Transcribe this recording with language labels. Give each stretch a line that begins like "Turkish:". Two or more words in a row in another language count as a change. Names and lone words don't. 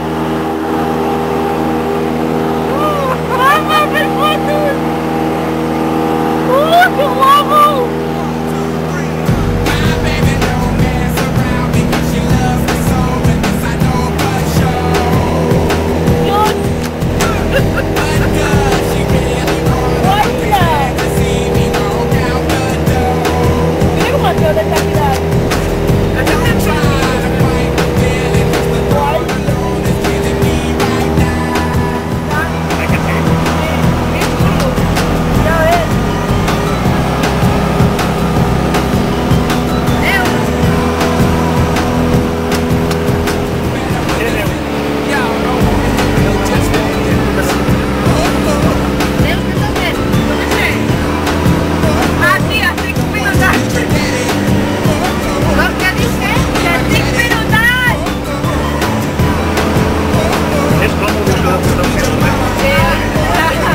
Catalan: Mama, per fotos! Que guapo!
English: My baby don't mess around because she loves me so, and this I know for sure.
Spanish: Dios!
English: But does she really wanna?
Catalan: Hola!
English: To see me walk out the door.
Catalan: Mira com el teu de caminar.
English: Don't try to fight the feeling, 'cause the thought alone is killing me right now.
Catalan: Ja ves.
English: Y'all know you just
Catalan: Ah, sí, estic pilotant. Què dices? Que estic pilotant! És còmode això de posar un film.